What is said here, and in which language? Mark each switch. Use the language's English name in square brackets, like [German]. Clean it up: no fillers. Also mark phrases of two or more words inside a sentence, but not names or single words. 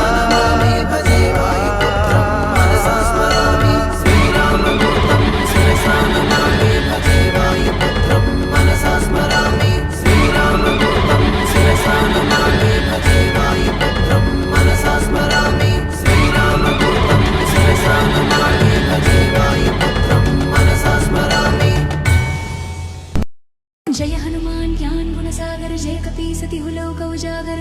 [Sanskrit] నమామి భజే వాయుపుత్రం మనసా స్మరామి శ్రీరామదూతం శిరసా నమామి భజే వాయుపుత్రం మనసా స్మరామి శ్రీరామదూతం శిరసా నమామి భజే వాయుపుత్రం మనసా స్మరామి శ్రీరామదూతం శిరసా నమామి భజే వాయుపుత్రం మనసా స్మరామి [Awadhi] जय हनुमान ज्ञान गुण सागर जय कपी सति हुलोक उजागर